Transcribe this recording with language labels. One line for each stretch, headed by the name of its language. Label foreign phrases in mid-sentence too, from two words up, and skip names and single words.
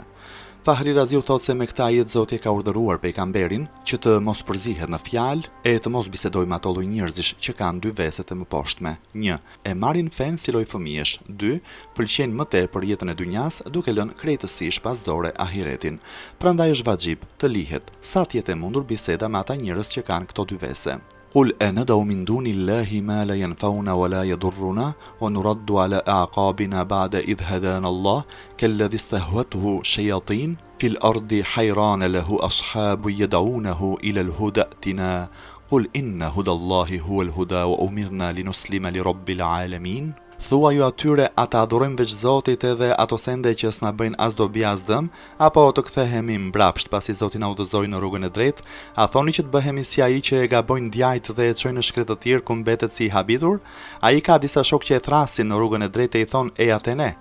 Albanian: Fahri Raziu thotë se me këtë ajet Zoti ka urdhëruar pejgamberin që të mos përzihet në fjalë e të mos bisedojë me ato lloj njerëzish që kanë dy veset e mëposhtme. 1. E marrin fen si lloj fëmijësh. 2. Pëlqejnë më tepër jetën e dynjas duke lënë krejtësisht pas dore ahiretin. Prandaj është vajxhib të lihet sa të jetë e mundur biseda me ata njerëz që kanë këto dy vese.
Arabic: قل أندعو من دون الله ما لا ينفعنا ولا يضرنا ونرد على أعقابنا بعد إذ هدانا الله كالذي استهوته شياطين في الأرض حيران له أصحاب يدعونه إلى الهدى ائتنا قل إن هدى الله هو الهدى وأمرنا لنسلم لرب العالمين.
Albanian: Thua ju atyre, ata adhurojmë veç Zotit edhe ato sende që s'na bëjnë as dobi as dëm, apo të kthehemi mbrapsht pasi Zoti na udhëzoi në rrugën e drejtë? A thoni që të bëhemi si ai që e gabojnë djajt dhe e çojnë në shkret të tjerë ku mbetet si i habitur? Ai ka disa shok që e thrasin në rrugën e drejtë e i thon e atë ne.